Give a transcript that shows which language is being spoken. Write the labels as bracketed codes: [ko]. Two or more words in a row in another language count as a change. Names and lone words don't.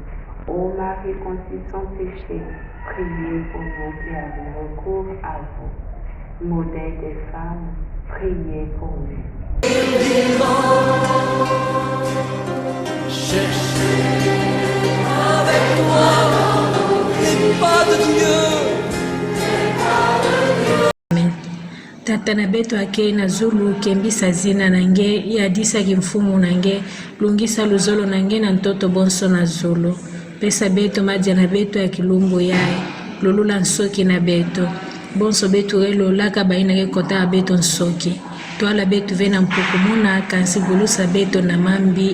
[fr] Ô Marie conçue sans péché, priez pour nous qui avons recours à vous. Modèle des femmes, priez pour nous. Cherchez avec toi les pas de Dieu. [ktu] Tata na beto ake na zulu kembisa zina nange yadisa kimfumu nange lungisa luzolo nange na ntoto bonso na zulu pesa beto madia na beto ya kilumbu yae lulula nsoki na beto bonso beto elolaka baina ke kota beto nsoki twala beto vena mpukumuna kansi gulusa beto na mambi.